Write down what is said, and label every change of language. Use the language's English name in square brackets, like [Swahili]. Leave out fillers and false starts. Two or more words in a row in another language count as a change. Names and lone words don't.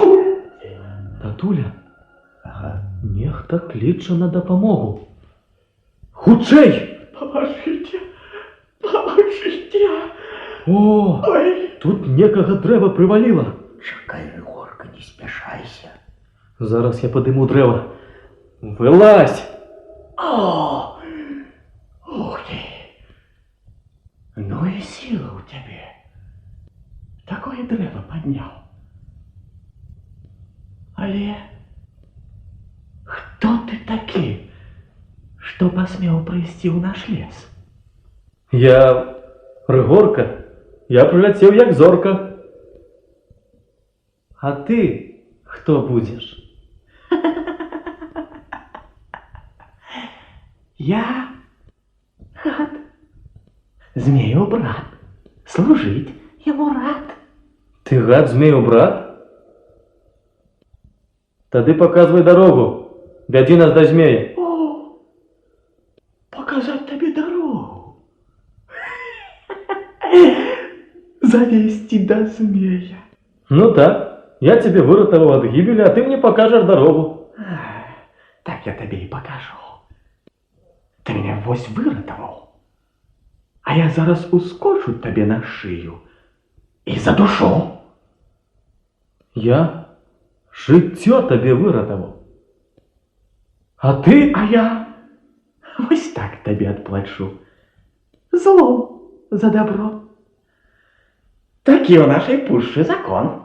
[Belarusian] Татуля, нехта кліча на дапамогу. Хутчэй! [Russian] Поможите, поможите. [Belarusian] О, тут некага дрэва прываліла. Чакай, Рыгорка, не спяшайся. Зараз я падыму дрэва. Вылазь! [Russian] О, ух ты. Ну и сила у тебя. Такое древо поднял. Але кто ты такі, что посмел прийти в наш лес? [Belarusian] Я Рыгорка, я прыляцеў як зорка. А ты хто будзеш? [Russian] Я гад, змею брат, служить ему рад. Ты гад змею брат? [Belarusian] Тады показвай дарогу, вядзі нас да змея. [Russian] О, показать тебе дорогу. Завести до змея. Ну так, я тебе [Belarusian] выратаваў ад гібелі, [Russian] а ты мне покажешь дорогу. Так я тебе и покажу. Ты меня [Belarusian] вось выратаваў, [Russian] а я [Belarusian] зараз ускочу [Russian] тебе на шею и задушу. [Belarusian] Я жыццё табе выратаваў. А ты? [Russian] А я вось так тебе отплачу. Зло за добро. [Belarusian] Такі у нашей пушчы закон.